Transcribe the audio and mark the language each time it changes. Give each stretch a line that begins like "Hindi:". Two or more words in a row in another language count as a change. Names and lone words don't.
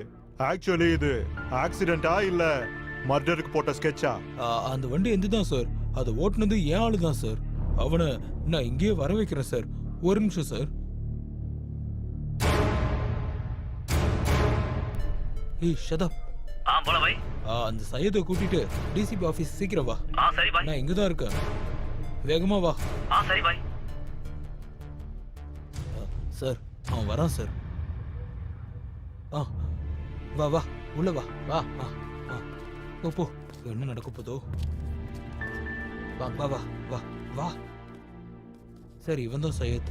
Tamil: ஆக்சுவலி இது ஆக்சிடென்டா இல்ல மர்டருக்கு போட்ட ஸ்கெட்சா? அந்த வண்டி எந்துதான் சார். அதை ஓட்டுனது ஏன் ஆளு தான் சார். அவனை நான் இங்கேயே வர வைக்கிறேன் சார். ஒரு நிமிஷம் சார். ஏய் ஷதப்.
Hindi: बोला भाई.
Tamil: அந்த சையதை கூட்டிட்டு டிசிபி ஆபீஸ் சீக்கிரம் வா.
Hindi: सही भाई.
Tamil: நான் இங்க தான் இருக்கேன். வேகமா வா.
Hindi: सही भाई.
Tamil: சார், அவன் வரான் சார். வா வா, உள்ள வா. வா போ போ. என்ன நடக்க போதோ. வா வா வா வா வா. சார், இவன் தான் சையத்.